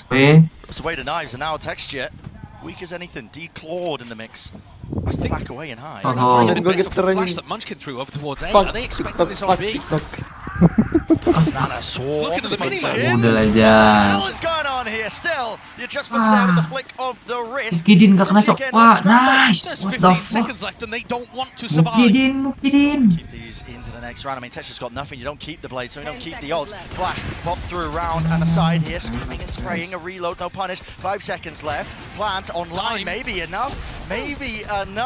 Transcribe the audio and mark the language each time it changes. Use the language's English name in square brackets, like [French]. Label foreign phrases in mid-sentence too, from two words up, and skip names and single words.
[English] It's away to knives, and now Texture, weak as anything, declawed in the mix. I think back away and high. Flash that Munchkin threw over towards A. Are they expecting this on B? Looking at the mini What the hell is going on here? Still, the adjustments there with the flick of the wrist. [Indonesian] Mukidin gak kena cok. Wah, [English] nice. There's What 15 the seconds fuck? left and they don't want to survive. Mukidin. Keep these into the next round. I mean, Texture's got nothing. You don't keep the blade, so you don't keep the ult. Flash, pop through round and aside here. Spamming and spraying. A reload, no punish. 5 seconds left. Plant online. Maybe enough. Maybe enough.